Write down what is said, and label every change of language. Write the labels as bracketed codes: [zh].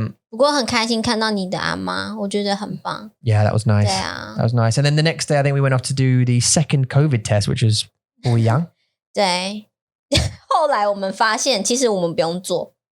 [zh] 不过很开心看到你的阿妈，我觉得很棒。 [en] Yeah, that was nice. [zh] 对啊， [en] that was nice. And then the next day, I think we went off to do the second COVID test, which was [zh] 不一样。对，后来我们发现，其实我们不用做。